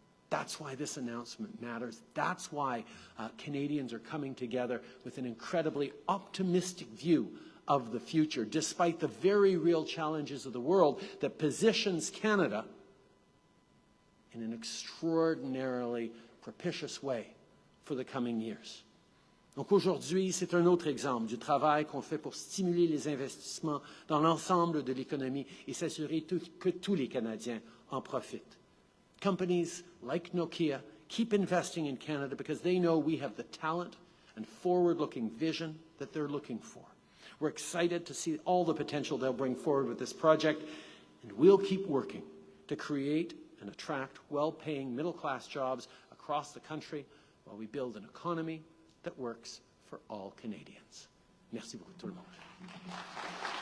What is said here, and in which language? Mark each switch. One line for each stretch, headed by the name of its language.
English: That's why this announcement matters. That's why Canadians are coming together with an incredibly optimistic view of the future, despite the very real challenges of the world that positions Canada in an extraordinarily propitious way for the coming years.
French: Donc aujourd'hui, c'est un autre exemple du travail qu'on fait pour stimuler les investissements dans l'ensemble de l'économie et s'assurer que tous les Canadiens en profitent.
English: Companies like Nokia keep investing in Canada because they know we have the talent and forward-looking vision that they're looking for. We're excited to see all the potential they'll bring forward with this project, and we'll keep working to create and attract well-paying middle-class jobs across the country while we build an economy that works for all Canadians.
French: Merci beaucoup tout le monde.